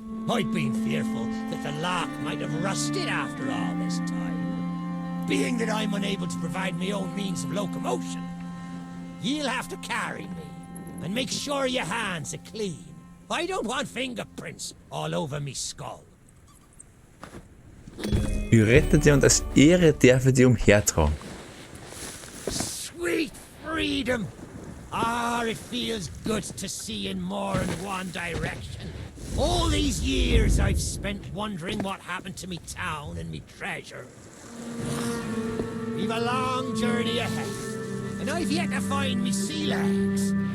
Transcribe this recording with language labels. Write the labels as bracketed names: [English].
[English] I'd been fearful that the lock might have rusted after all this time. Being that I'm unable to provide my own means of locomotion, you'll have to carry me and make sure your hands are clean. I don't want fingerprints all over me skull. [German] Ich rette dir und als Ehre darf ich dir umhertragen. [English] Sweet freedom! Ah, it feels good to see in more than one direction. All these years I've spent wondering what happened to me town and me treasure. We've a long journey ahead, and I've yet to find me sea legs.